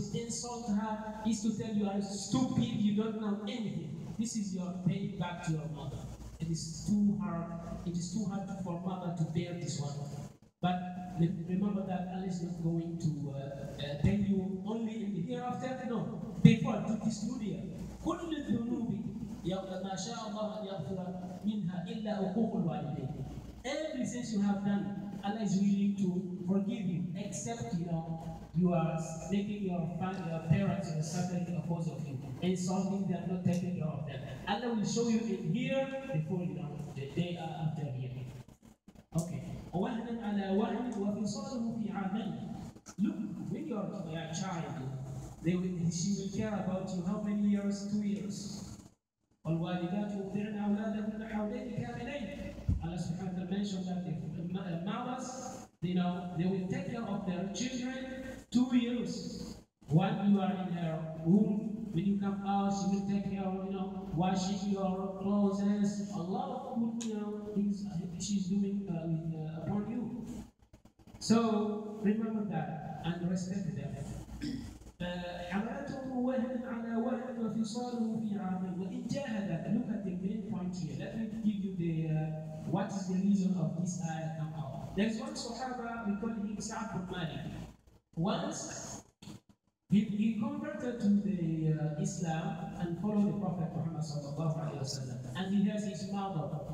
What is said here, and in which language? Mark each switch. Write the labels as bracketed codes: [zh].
[en] insult her, is to tell you are stupid, you don't know anything. This is your pay back to your mother. It is too hard. It is too hard for mother to bear this one. But remember that Allah is not going to tell you only in the hereafter. No, before this dunya. [ar] كل الذنوب ما شاء الله أن يغفر منها إلا عقوق الوالدين. [en] Every sins you have done, Allah is willing to forgive you, except you are making your parents suffering because of you, insulting them, not taking care of them. Allah will show you in here before the day after here. Okay. [ar] وهنا على وهن وفصاله في عامين. [en] Look, when you are a child, she will care about you how many years? 2 years. [ar] والوالدات يرضعن أولادهن حولين كاملين. [en] Allah subhanahu wa ta'ala mentioned that the mothers, they will take care of their children 2 years. When you are in her womb, when you come out, she will take care of, washing your clothes, a lot of good, things she's doing upon you. So remember that and respect them. [ar] حملته وهن على وهن وفصاله في عامين وإن جاهدك. [en] Look at the main point here. Let me give you the what is the reason of this ayah come out. There's one Sahaba, we call him Sa'd bin Malik. Once he converted to the Islam and followed the Prophet Muhammad sallallahu alaihi wasallam, and he has his mother.